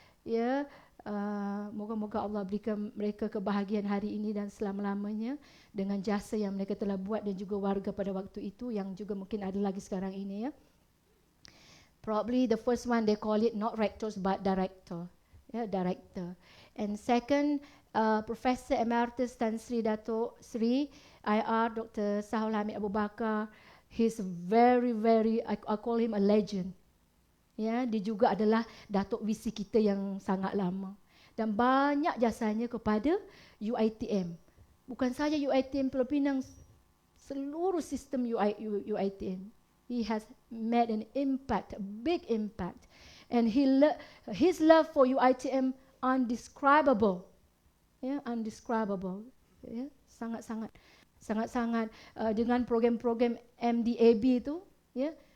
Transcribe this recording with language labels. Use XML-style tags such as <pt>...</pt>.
<ms>Yeah, moga-moga Allah berikan mereka kebahagiaan hari ini dan selama-lamanya dengan jasa yang mereka telah buat, dan juga warga pada waktu itu yang juga mungkin ada lagi sekarang ini. Ya,</ms> <en>probably the first one they call it not rectors but director. Yeah, director. And second, Professor Emeritus Tan Sri Dato Sri IR Dr. Sahul Hamid Abu Bakar. He's very, I call him a legend.</en> <ms>Ya, dia juga adalah Datuk VC kita yang sangat lama dan banyak jasanya kepada UiTM. Bukan saja UiTM Pulau Pinang, seluruh sistem UiTM.</ms> <en>He has made an impact, a big impact, and his love for UiTM undescribable. Ya, undescribable.</en> <ms>Ya, sangat-sangat dengan program-program MDAB itu, ya.</ms>